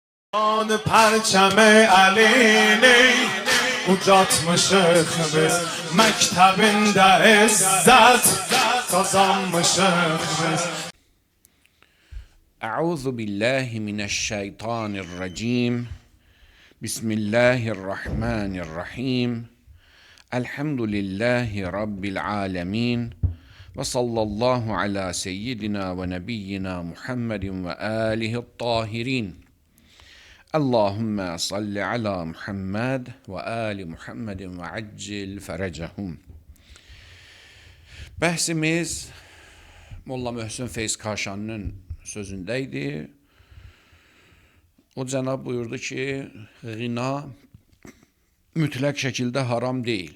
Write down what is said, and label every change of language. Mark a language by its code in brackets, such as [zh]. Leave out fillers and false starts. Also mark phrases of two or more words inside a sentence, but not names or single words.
[fa] آن پرچم علی [az] ucatmışıq biz məktəbində izzət qazanmışıq biz. [ar] أعوذ بالله من الشيطان الرجيم. بسم الله الرحمن الرحيم. الحمد لله رب العالمين. وصلى الله على سيدنا ونبينا محمد وآله الطاهرين. اللهم صل على محمد وآل محمد وعجل فرجهم. [az] Bəhsimiz Molla Möhsün Feyz Kaşan'ın sözündeydi. O cənab buyurdu ki, gina mütləq şəkildə haram deyil.